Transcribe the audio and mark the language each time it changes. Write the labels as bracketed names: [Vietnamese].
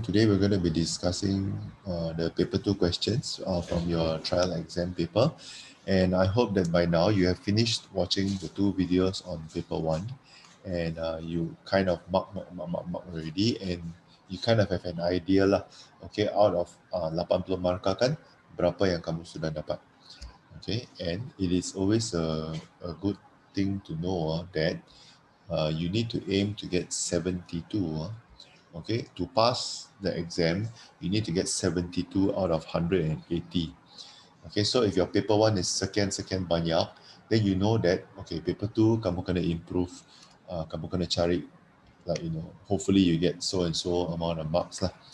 [English] Today we're going to be discussing the paper 2 questions from your trial exam paper. And I hope that by now you have finished watching the 2 videos on paper 1 and you kind of mark already and you kind of have an idea lah. Okay, out of [Malay] 80 markah kan, berapa yang kamu sudah dapat. [English] Okay, and it is always a good thing to know that you need to aim to get 72. Okay, to pass the exam, you need to get 72 out of 180. Okay, so if your paper 1 is second banyak, then you know that, okay, paper 2, [Malay] kamu kena improve, kamu kena cari, [English] like, hopefully you get so and so amount of marks lah.